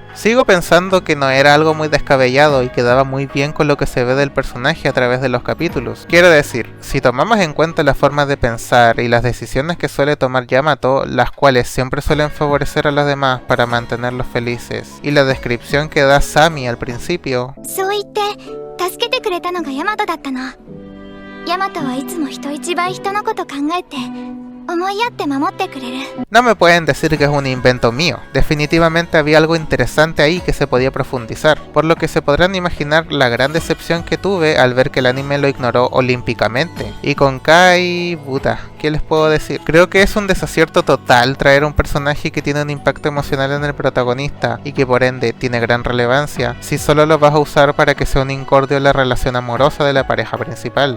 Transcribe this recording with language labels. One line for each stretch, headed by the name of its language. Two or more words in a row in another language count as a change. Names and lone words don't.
Spanish: Sigo pensando que no era algo muy descabellado y quedaba muy bien con lo que se ve del personaje a través de los capítulos. Quiero decir, si tomamos en cuenta la forma de pensar y las decisiones que suele tomar Yamato, las cuales siempre suelen favorecer a los demás para mantenerlos felices, y la descripción que da Sami al principio,
Japanese: そう言って助けてくれたのがヤマトだったの。ヤマトはいつも人一倍人のこと考えて思いやって守ってくれる。
Spanish: no me pueden decir que es un invento mío. Definitivamente había algo interesante ahí que se podía profundizar, por lo que se podrán imaginar la gran decepción que tuve al ver que el anime lo ignoró olímpicamente. Y con Kai, puta, ¿qué les puedo decir? Creo que es un desacierto total traer un personaje que tiene un impacto emocional en el protagonista y que por ende tiene gran relevancia, si solo lo vas a usar para que sea un incordio en la relación amorosa de la pareja principal.